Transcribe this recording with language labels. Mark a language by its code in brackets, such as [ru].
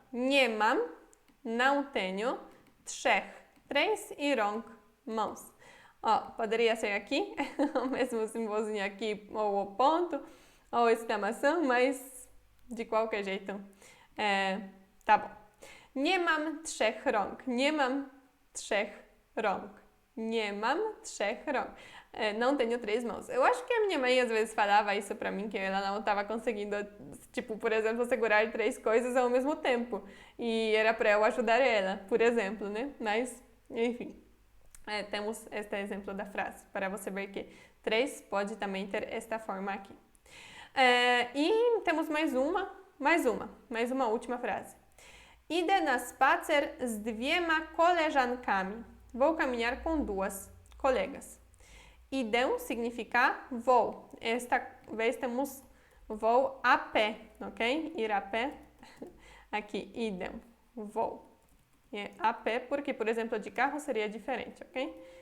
[pl] Nie mam, [pt] não tenho, trzech, três e rąk, mãos. Ó, poderia ser aqui, o mesmo simbolzinho aqui, ou o ponto, ou exclamação, mas de qualquer jeito, tá bom. [pl] Nie mam trzech rąk, nie mam trzech rąk, nie mam trzech rąk. [pt] Não tenho três mãos. Eu acho que a minha mãe às vezes falava isso pra mim, que ela não estava conseguindo, tipo, por exemplo, segurar três coisas ao mesmo tempo. E era pra eu ajudar ela, por exemplo, né? Mas, enfim. Temos este exemplo da frase, para você ver que três pode também ter esta forma aqui. E temos mais uma última frase. [pl] Idę na spacer z dwiema koleżankami. [pt] Vou caminhar com duas colegas. Idę significa vou. Esta vez temos vou a pé, ok? Ir a pé. Aqui, idę, vou. É a pé, porque, por exemplo, de carro seria diferente, ok?